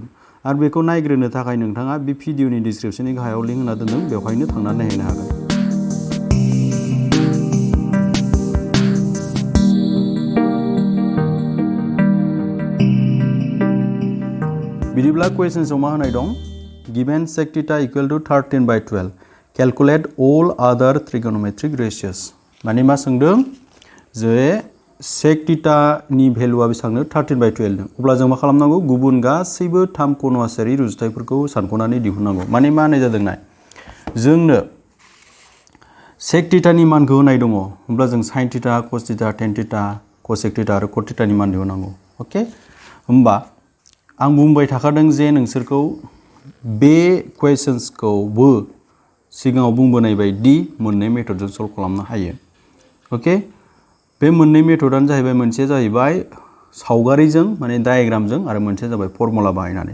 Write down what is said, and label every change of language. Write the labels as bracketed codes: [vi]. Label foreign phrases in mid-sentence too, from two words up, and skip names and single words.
[brx] आरो बेखौ नायग्रोनो थाखाय नोंथाङा बे भिडिअनि डिसक्रिप्शननि गाहायाव लिंक होना दोनदों, बेवहायनो थांनानै नायनो हागोन। बिदिब्ला क्वेश्चन्सआव मा होनाय दं? [en] Given sec θ equal to 13/12 calculate all other trigonometric ratios. [brx] माने मा सोंदों जे sec θ नि भेलुआ बेसेबांनो 13/12 नो। अब्ला जों मा खालामनांगौ? गुबुन गासैबो 3 कनआसआरि रुजुथायफोरखौ सानख'नानै दिहुननांगौ। माने मा होनाय जादों नाय, जोंनो sec θ नि मानखौ होनाय दङ। अब्ला जों sin θ, cos θ, tan θ, cosec θ आरो cot θ नि मान दिहुननांगौ। अके, होमबा आं बुंबाय थाखादों जे नोंसोरखौ बे क्वेश्चन्सखौबो सिगाङाव बुंबोनाय बायदि मोननै मेथडजों सल्व खालामनो हायो। अके, बे मोननै मेथडआनो जाहैबाय, मोनसेया जाहैबाय सावगारिजों माने डायग्रामजों, आरो मोनसेया जाबाय फर्मुला बाहायनानै।